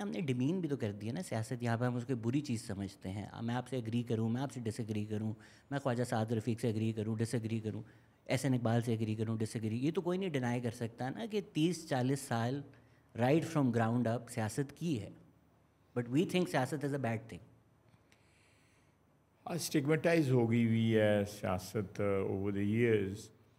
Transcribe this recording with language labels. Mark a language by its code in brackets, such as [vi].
[ur] ہم نے ڈیمین بھی تو کر دیا نا سیاست. یہاں پہ ہم اس کو بری چیز سمجھتے ہیں. میں آپ سے ایگری کروں, میں آپ سے ڈس ایگری کروں, میں خواجہ سعد رفیق سے ایگری کروں, ڈس ایگری کروں, احسن اقبال سے ایگری کروں, ڈس ایگری, یہ تو کوئی نہیں ڈینائی کر سکتا نا کہ 30-40 سال [en] right from ground up [ur] سیاست کی ہے. [en] But we think سیاست is a bad thing. [ur] اسٹگمیٹائز ہو گئی ہوئی ہے سیاست [en] Over the years.